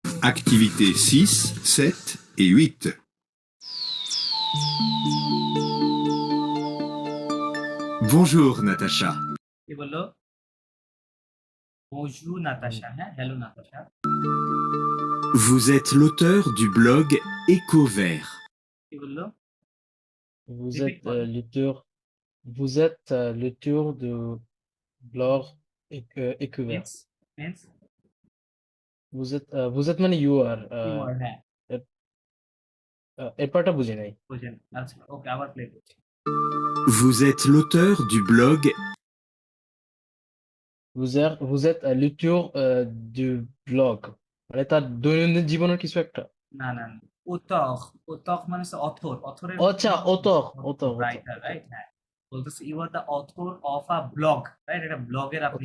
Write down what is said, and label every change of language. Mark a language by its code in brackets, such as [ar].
[fr] Activités 6, 7 et 8. Bonjour Natacha. [bn] কি বললো bonjour Natasha হ্যাঁ hello Natasha [fr] Vous êtes l'auteur du blog EcoVert. [bn] কি বললো [fr] Vous [en] Repeat [fr] êtes [bn] করেন [fr] l'auteur, vous êtes l'auteur de blog Écouvert. [en] means means [fr] Vous êtes [bn] মানে [en] you are, you are হ্যাঁ [bn] এরপরটা বুঝি নাই। বুঝেন আচ্ছা ওকে আবার প্লে করছি Vous êtes l'auteur du blog [fr] Vous êtes l'auteur du blog, [bn] মানে তার দৈনন্দিন জীবনের কিছু একটা। না না না ওতখ ওতখ মানে হচ্ছে অথর অথরের আচ্ছা auteur, [en] Writer okay. Right [bn] হ্যাঁ বলতেছে [en] you are the author of a blog right [bn] এটা ব্লগের আপনি